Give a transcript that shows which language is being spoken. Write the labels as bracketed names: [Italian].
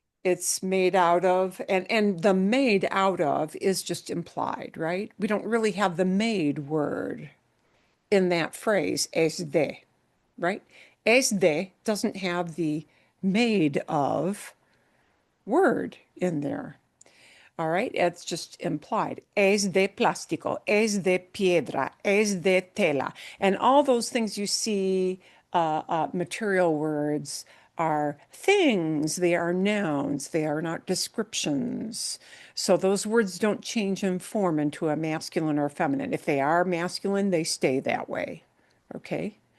[English] It's made out of, and the made out of is just implied, right? We don't really have the made word in that phrase, es de, right? Es de doesn't have the made of word in there. All right, it's just implied. [Spanish] Es de plástico, es de piedra, es de tela. [English] And all those things you see, material words, are things, they are nouns, they are not descriptions. So those words don't change in form into a masculine or feminine. If they are masculine, they stay that way. Okay?